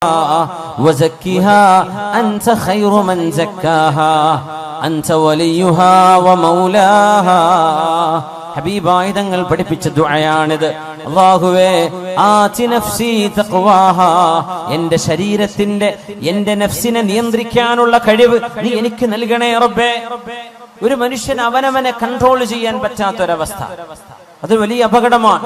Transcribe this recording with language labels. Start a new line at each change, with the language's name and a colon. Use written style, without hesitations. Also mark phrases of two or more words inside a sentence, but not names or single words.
Arabic: وزكها أنت خير من زكاها أنت وليها ومولاها.
Malayalam: ഹബീബായ തങ്ങൾ പഠിപ്പിച്ച ദുആയാണിത്. അല്ലാഹുവേ
Arabic: آت نفسي تقواها,
Malayalam: എന്റെ ശരീരത്തിന്റെ എന്റെ നഫ്സിനെ നിയന്ത്രിക്കാനുള്ള കഴിവ് നീ എനിക്ക് നൽകണേ റബ്ബേ. ഒരു മനുഷ്യൻ അവനവനെ കൺട്രോൾ ചെയ്യാൻ പറ്റാത്തൊരവസ്ഥ, അത് വലിയ അപകടമാണ്.